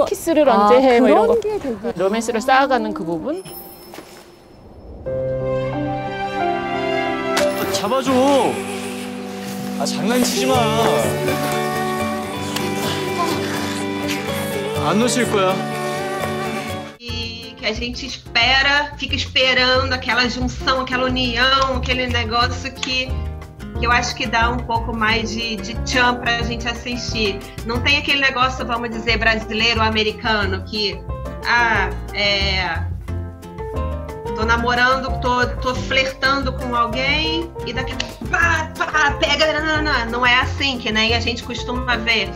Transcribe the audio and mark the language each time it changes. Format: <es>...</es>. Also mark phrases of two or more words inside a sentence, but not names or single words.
<ko>키스를 언제 해, 그런 이런 거, 게 되게 로맨스를 쌓아가는 그 부분. 잡아줘. 장난치지 마. 안 놓칠 거야.</ko> <pt>E que a gente espera, fica esperando aquela junção, aquela união, aquele negócio que eu acho que dá um pouco mais de tchan pra gente assistir. Não tem aquele negócio, vamos dizer, brasileiro ou americano que tô namorando, tô flertando com alguém e daqui a pá, pega, não é assim que nem a gente costuma ver.</pt>